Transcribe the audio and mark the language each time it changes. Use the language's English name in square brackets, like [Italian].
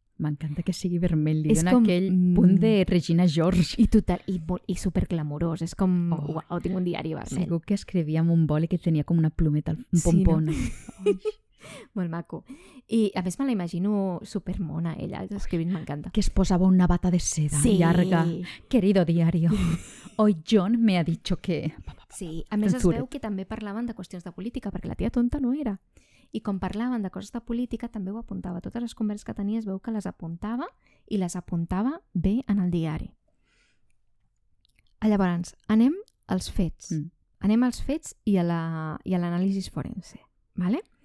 [Catalan] M'encanta que sigui vermell, li dona aquell punt de Regina George. I superglamurós, és com, uau, tinc un diari vermell. Segur que escrivia amb un boli que tenia com una plumeta, un pompona. Sí, no? Molt maco. I a més me la imagino supermona, ella, escrivint, m'encanta. Que es posava una bata de seda llarga. [Spanish] Querido diario, hoy John me ha dicho que... [Catalan] Sí, a més es veu que també parlaven de qüestions de política, perquè la tia tonta no era. I com parlaven de coses de política, també ho apuntava. Totes les converses que tenia es veu que les apuntava i les apuntava bé en el diari. Llavors, anem als fets. Anem als fets i a l'anàlisi forense. Vale?